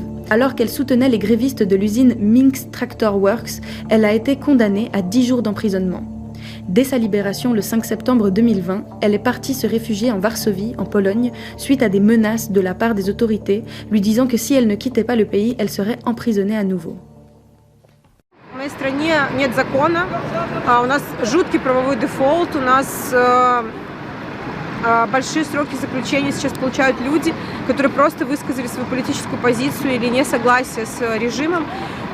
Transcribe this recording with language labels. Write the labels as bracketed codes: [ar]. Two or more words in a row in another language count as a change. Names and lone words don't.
[fr] Alors qu'elle soutenait les grévistes de l'usine Minsk Tractor Works, elle a été condamnée à 10 jours d'emprisonnement. Dès sa libération le 5 septembre 2020, elle est partie se réfugier en Varsovie, en Pologne, suite à des menaces de la part des autorités, lui disant que si elle ne quittait pas le pays, elle serait emprisonnée à nouveau. [ru] В моей стране нет закона, у нас жуткий правовой дефолт, у нас большие сроки заключения сейчас получают люди, которые просто высказали свою политическую позицию или несогласие с режимом.